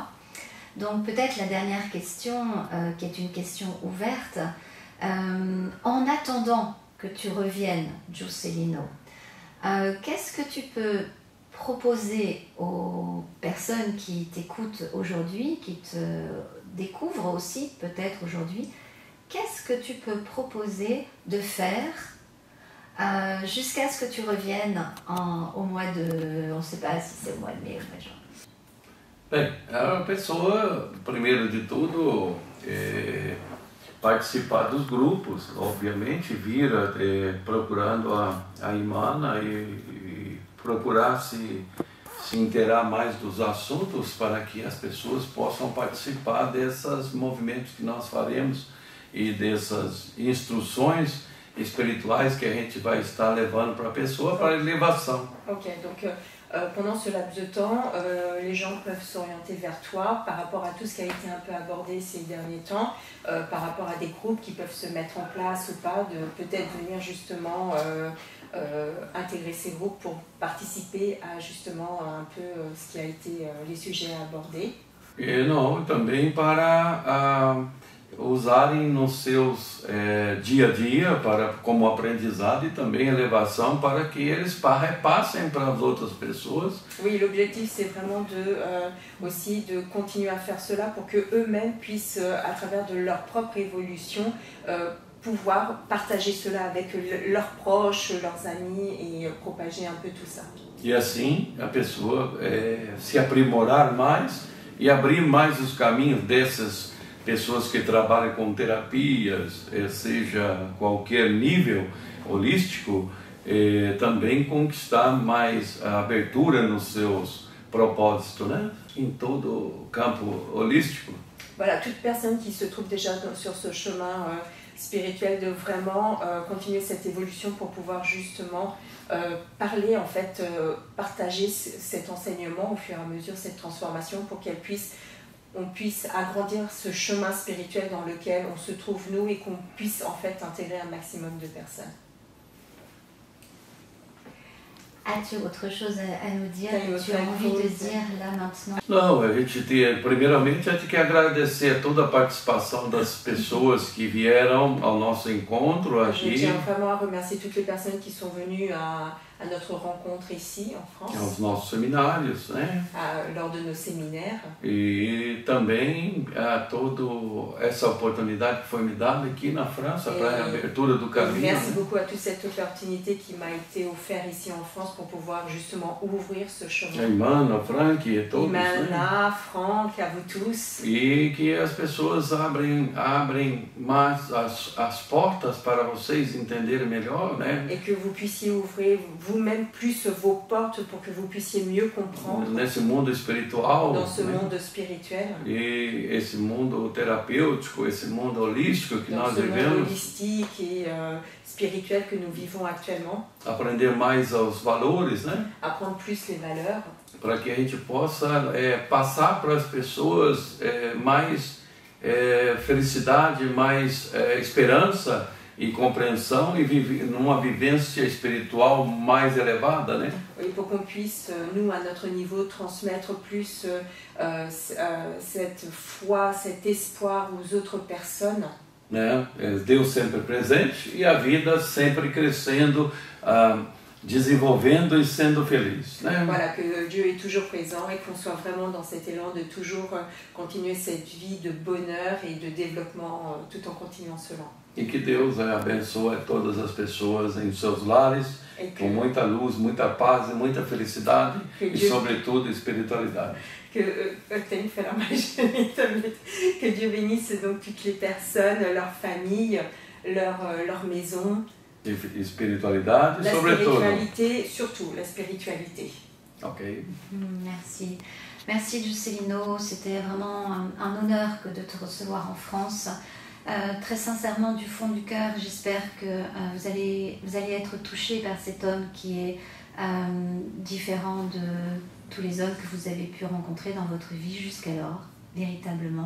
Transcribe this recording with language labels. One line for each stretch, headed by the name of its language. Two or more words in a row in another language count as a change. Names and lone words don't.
French: Donc peut-être la dernière question qui est une question ouverte, en attendant que tu reviennes, Juscelino, qu'est-ce que tu peux proposer aux personnes qui t'écoutent aujourd'hui, qui te découvrent aussi peut-être aujourd'hui, qu'est-ce que tu peux proposer de faire jusqu'à ce que tu reviennes au mois de... On ne sait pas si c'est au mois de mai ou au mois de juin.
Portuguese: Bem, a pessoa, primeiro de tudo, participar dos grupos, obviamente, vir procurando a Imana e procurar se inteirar mais dos assuntos para que as pessoas possam participar desses movimentos que nós faremos e dessas instruções espirituais que a gente vai estar levando para a pessoa para elevação.
French: Ok, donc pendant ce laps de temps, les gens peuvent s'orienter vers toi par rapport à tout ce qui a été un peu abordé ces derniers temps, par rapport à des groupes qui peuvent se mettre en place ou pas, de peut-être venir justement intégrer ces groupes pour participer à justement un peu ce qui a été les sujets abordés.
Portuguese: E não, também para usarem nos seus dia a dia como aprendizado e também elevação para que eles repassem para as outras pessoas.
French: Oui, l'objectif c'est vraiment aussi de continuer à faire cela pour que eux-mêmes puissent, à travers de leur propre évolution, pouvoir partager cela avec leurs proches, leurs amis et propager un peu tout ça.
Portuguese: E assim a pessoa se aprimorar mais e abrir mais os caminhos dessas pessoas que trabalham com terapias, seja qualquer nível holístico, também conquistar mais a abertura nos seus propósitos, né? Em todo o campo holístico.
French: Voilà, toute personne qui se trouve déjà sur ce chemin spirituel de vraiment continuer cette évolution pour pouvoir justement parler, en fait, partager cet enseignement au fur et à mesure, cette transformation pour on puisse agrandir ce chemin spirituel dans lequel on se trouve nous et qu'on puisse en fait intégrer un maximum de personnes. As-tu autre chose à nous dire?
Portuguese: Tem
French: Tu as
Portuguese: outra
French: envie de
Portuguese: coisa?
French: dire là maintenant?
Portuguese: Não, a gente tem, primeiramente, a gente quer agradecer a toda a participação das pessoas que vieram ao nosso encontro
French: Je
Portuguese: aqui,
French: tiens vraiment à remercier toutes les personnes qui sont venues à notre rencontre ici en France,
Portuguese: aos nossos seminários, né?
French: lors de nos séminaires.
Portuguese: E também a toda essa oportunidade que foi me dada aqui na França para a abertura do caminho.
French: Merci
Portuguese: Né?
French: beaucoup à toute cette opportunité qui m'a été offerte ici en France pour pouvoir justement ouvrir ce
Portuguese: A
French: chemin.
Portuguese: Imana, Frank e todos, né?
French: Imana, Franck, à vous tous.
Portuguese: E que as pessoas abrem mais as portas para vocês entenderem melhor, né?
French: Et que vous puissiez ouvrir vous-même plus vos portes pour que vous puissiez mieux comprendre
Portuguese: Nesse mundo espiritual,
French: dans ce
Portuguese: né?
French: monde spirituel,
Portuguese: E esse mundo terapêutico, esse mundo holístico que
French: dans
Portuguese: nós
French: ce monde
Portuguese: vivemos,
French: holistique et spirituel que nous vivons actuellement,
Portuguese: aprender mais aos valores, né?
French: apprendre plus les valeurs,
Portuguese: Para que a gente possa passar para as pessoas mais felicidade, mais esperança e compreensão e numa vivência espiritual mais elevada, né?
French: et pour qu'on puisse, nous, à notre niveau, transmettre plus cette foi, cet espoir aux autres personnes.
Portuguese: Né? Deus sempre presente e a vida sempre crescendo, desenvolvendo e sendo feliz, né?
French: Voilà, que Dieu est toujours présent et qu'on soit vraiment dans cet élan de toujours continuer cette vie de bonheur et de développement tout en continuant cela.
Portuguese: E que Deus abençoe todas as pessoas em seus lares,
French: Et que,
Portuguese: com muita luz, muita paz e muita felicidade
French: Que
Portuguese: e,
French: Dieu-
Portuguese: sobretudo, espiritualidade.
French: que Dieu bénisse donc toutes les personnes, leurs familles, leur maison,
Portuguese: E espiritualidade,
French: la
Portuguese: sobretudo.
French: spiritualité, surtout la spiritualité. Ok? Merci. Merci Juscelino, c'était vraiment un honneur que de te recevoir en France. Très sincèrement, du fond du cœur, j'espère que vous allez être touchés par cet homme qui est différent de tous les hommes que vous avez pu rencontrer dans votre vie jusqu'alors, véritablement.